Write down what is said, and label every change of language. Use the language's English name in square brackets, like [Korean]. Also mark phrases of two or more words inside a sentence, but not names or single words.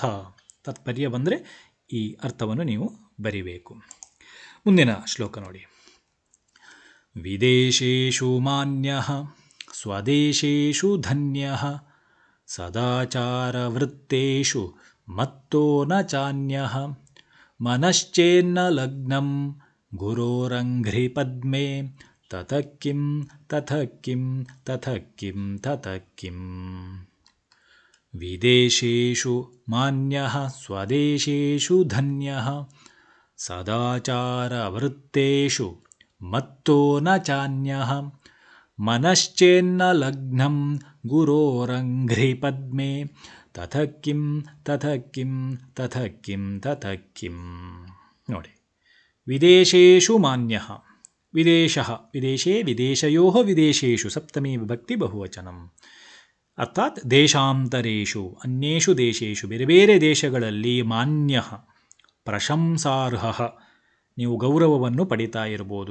[Kannada] ತಾತ್ಪರ್ಯ ಬಂದರೆ ಈ ಅರ್ಥವನ್ನು ನೀವು ಬರಿಬೇಕು. ಮುಂದಿನ ಶ್ಲೋಕ ನೋಡಿ. [Sanskrit] ವಿದೇಶೇಷು ಮಾನ್ಯಃ ಸ್ವದೇಶೇಷು ಧನ್ಯಃ ಸದಾಚಾರವೃತ್ತೇಷು ಮತ್ತೋ ನ ಚಾನ್ಯಃ ಮನಶ್ಚೇನ್ನ ಲಗ್ನಂ ಗುರೋರಂಘ್ರಿ ಪದ್ಮೆ ತತಕ್ಕಿಂ ತತಕ್ಕಿಂ ತತಕ್ಕಿಂ ತತಕ್ಕಿಂ. ವಿದೇಶೇಷು ಮಾನ್ಯಃ ಸ್ವದೇಶೇಷು ಧನ್ಯಃ ಸದಾಚಾರವೃತ್ತೇಷು ಮತ್ತೋ ನ ಚಾನ್ಯಃ ಮನಶ್ಚೇನ್ನ ಲಗ್ನಂ ಗುರೋರಂಘ್ರಿ ಪದ್ಮೆ ತತಕ್ಕಿಂ ತತಕ್ಕಿಂ ತತಕ್ಕಿಂ ತತಕ್ಕಿಂ. ನೋಡಿ, ವಿದೇಶೇಷು ಮಾನ್ಯಃ, ವಿದೇಶಃ, ವಿದೇಶೇ, ವಿದೇಶಯೋಃ, ವಿದೇಶೇಷು ಸಪ್ತಮೀ ವಿಭಕ್ತಿ ಬಹುವಚನಂ. ಅರ್ಥಾತ್ ದೇಶಾಂತರೇಷು, ಅನ್ಯೇಷು ದೇಶೇಷು, [Kannada] ಬೇರೆ ಬೇರೆ ದೇಶಗಳಲ್ಲಿ [Sanskrit] ಮಾನ್ಯಃ ಪ್ರಶಂಸಾರ್ಹ, [Kannada] ನೀವು ಗೌರವವನ್ನು ಪಡಿತಾ ಇರ್ಬೋದು.